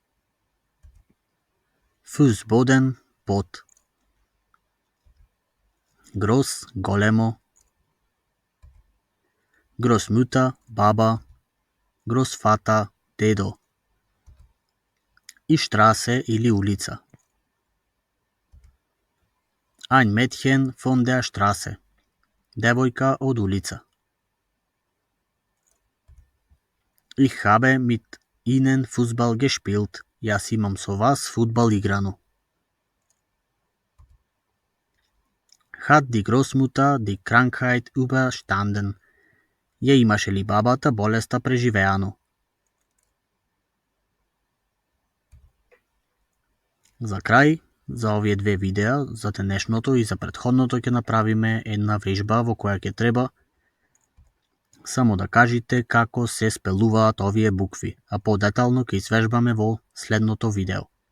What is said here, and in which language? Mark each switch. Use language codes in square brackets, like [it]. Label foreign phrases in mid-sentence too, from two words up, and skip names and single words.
[mk] Fußboden, пот. Groß, големо. Großmutter, баба. Großvater, дедо. И Straße или улица. [de] Ein Mädchen von der Straße. [mk] Девојка од улица. [de] Ich habe mit Ihnen Fußball gespielt. [mk] Јас имам со вас фудбал играно. [de] Hat die Großmutter die Krankheit überstanden? [mk] Ја имаше ли бабата болеста преживеано? За крај, за овие две видеа, за денешното и за претходното ќе направиме една вежба во која ќе треба само да кажете како се спелуваат овие букви, а подетално ќе извежбаме во следното видео.